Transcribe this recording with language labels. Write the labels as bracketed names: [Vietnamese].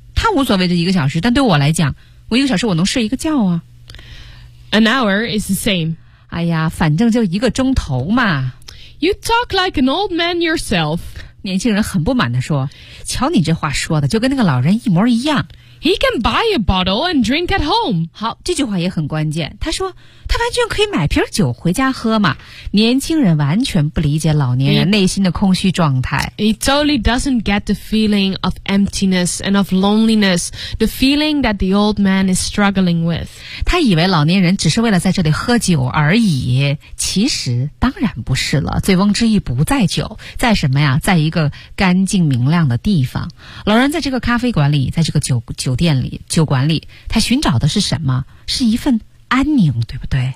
[Chinese] 他无所谓这一个小时，但对我来讲，我一个小时我能睡一个觉啊。 [English] An hour is the same. [Chinese] 哎呀，反正就一个钟头嘛。 [English] You talk like an old man yourself. [Chinese] 年轻人很不满地说，瞧你这话说的就跟那个老人一模一样。 [English] He can buy a bottle and drink at home. [Chinese] 好，这句话也很关键。他说，他完全可以买瓶酒回家喝嘛。年轻人完全不理解老年人内心的空虚状态。 [English] He totally doesn't get the feeling of emptiness and of loneliness, the feeling that the old man is struggling with. [Chinese] 他以为老年人只是为了在这里喝酒而已。其实当然不是了，醉翁之意不在酒，在什么呀？在一个干净明亮的地方。老人在这个咖啡馆里，在这个酒馆里，他寻找的是什么？是一份安宁，对不对？